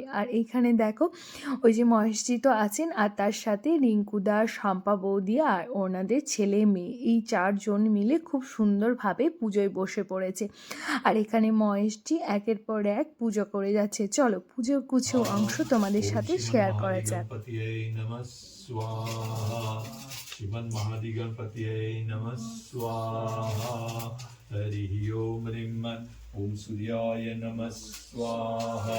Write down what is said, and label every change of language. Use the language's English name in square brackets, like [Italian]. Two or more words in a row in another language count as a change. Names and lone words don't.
[Bangla] আর এইখানে দেখো ওই যে মহেশজি তো আছেন, আর তার সাথে রিঙ্কুদা, শম্পা বৌদি আর ওনাদের ছেলে মেয়ে, এই 4 জন মিলে খুব সুন্দরভাবে পুজোয় বসে পড়েছে। আর এখানে মহেশজি একের পর এক পুজো করে যাচ্ছে। চলো পুজোর কিছু অংশ তোমাদের সাথে শেয়ার করা যাক। [Sanskrit] श्रीमन महादिगणपतये नमः स्वाहा। हरिः ओम ह्रीं ओम सूर्याय नमः स्वाहा।